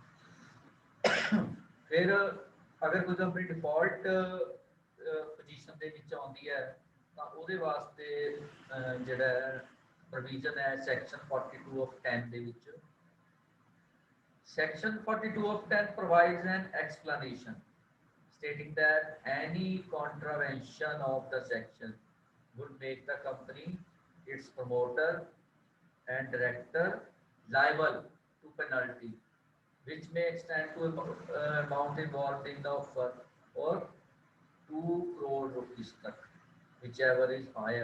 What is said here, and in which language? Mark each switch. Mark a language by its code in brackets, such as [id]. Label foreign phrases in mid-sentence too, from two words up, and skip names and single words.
[pa] ਫਿਰ ਅਗਰ ਕੋਈ [en] company default position [pa] ਦੇ ਵਿੱਚ ਆਉਂਦੀ ਹੈ ਤਾਂ ਉਹਦੇ ਵਾਸਤੇ ਜਿਹੜਾ ਪ੍ਰੋਵੀਜ਼ਨ ਹੈ [en] section 42 of 10 [pa] ਦੇ ਵਿੱਚ [en] section 42 of 10 provides an explanation stating that any contravention of the section would make the company its promoter and director liable to penalty which may extend to amount involved in the offer or 2 crore rupees tak, whichever is higher.